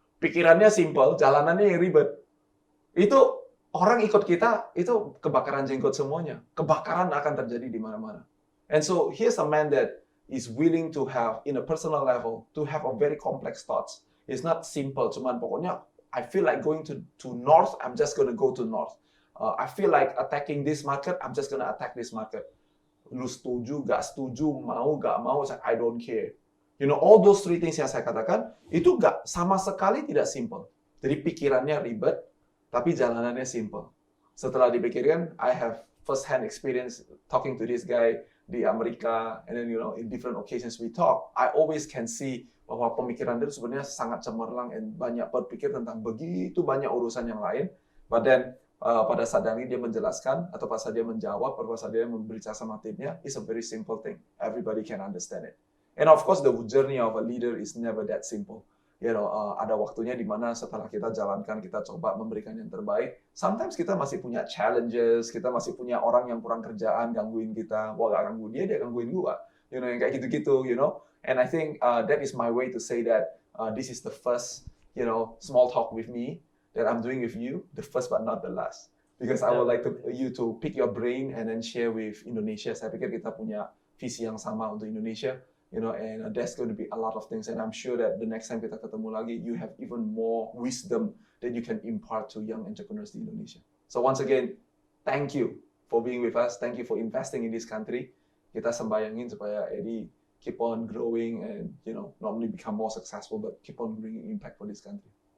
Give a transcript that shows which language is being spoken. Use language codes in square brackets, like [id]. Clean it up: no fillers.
[id] Pikirannya simple, jalanannya yang ribet. Itu orang ikut kita, itu kebakaran jenggot semuanya. Kebakaran akan terjadi di mana-mana. [en] And so here's a man that is willing to have, in a personal level, to have a very complex thoughts. It's not simple, [id] cuman pokoknya, [en] I feel like going to north, I'm just going to go to north. I feel like attacking this market, I'm just going to attack this market. [id] Lu setuju, gak setuju, mau, gak mau, [en] I don't care. All those 3 things [id] yang saya katakan, itu gak sama sekali tidak simple. Jadi pikirannya ribet, tapi jalanannya simple. Setelah dipikirkan, [en] I have first-hand experience talking to this guy [id] di Amerika, [en] and then in different occasions we talk, I always can see [id] bahwa pemikiran dia itu sebenarnya sangat cemerlang dan banyak berpikir tentang begitu banyak urusan yang lain. [en] But then [id] pada saat ini dia menjelaskan atau pada saat dia menjawab, pada saat dia memberitahu sama timnya, [en] it's a very simple thing. Everybody can understand it. And of course, the journey of a leader is never that simple. [id] Ada waktunya di mana setelah kita jalankan, kita coba memberikan yang terbaik. [en] Sometimes [id] kita masih punya challenges, kita masih punya orang yang kurang kerjaan, gangguin kita. Wah, gak ganggu dia gangguin gua. Yang kayak gitu-gitu, [en] And I think that is my way to say that this is the first, small talk with me that I'm doing with you, the first but not the last. Because I would like you to pick your brain and then share with Indonesia. [id] Saya pikir kita punya visi yang sama untuk Indonesia. [en] And there's going to be a lot of things, and I'm sure that the next time [id] kita ketemu lagi, [en] you have even more wisdom that you can impart to young entrepreneurs in Indonesia. So once again, thank you for being with us. Thank you for investing in this country. [id] Kita sembayangin supaya Edy [en] keep on growing and not only become more successful, but keep on bringing impact for this country.